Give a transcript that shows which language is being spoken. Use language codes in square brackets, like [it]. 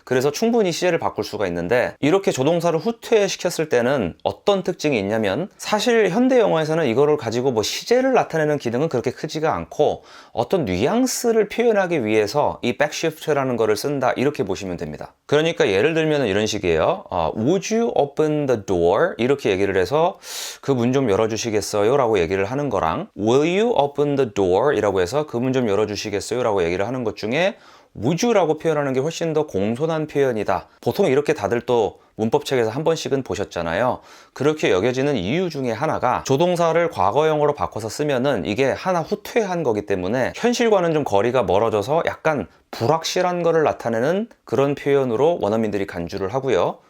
[ko] 그래서 충분히 시제를 바꿀 수가 있는데, 이렇게 조동사를 후퇴시켰을 때는 어떤 특징이 있냐면, 사실 현대 영어에서는 이거를 가지고 뭐 시제를 나타내는 기능은 그렇게 크지가 않고 어떤 뉘앙스를 표현하기 위해서 이 backshift라는 거를 쓴다, 이렇게 보시면 됩니다. 그러니까 예를 들면 이런 식이에요. [en] Would you open the door? [ko] 이렇게 얘기를 해서 그 문 좀 열어주시겠어요? 라고 얘기를 하는 거랑 [en] Will you open the door? [ko] 이라고 해서 그 문 좀 열어주시겠어요? 라고 얘기를 하는 것 중에 [en] would you [ko] 라고 표현하는 게 훨씬 더 공손한 표현이다. 보통 이렇게 다들 또 문법책에서 한 번씩은 보셨잖아요. 그렇게 여겨지는 이유 중에 하나가 조동사를 과거형으로 바꿔서 쓰면은 이게 하나 후퇴한 거기 때문에 현실과는 좀 거리가 멀어져서 약간 불확실한 거를 나타내는 그런 표현으로 원어민들이 간주를 하고요.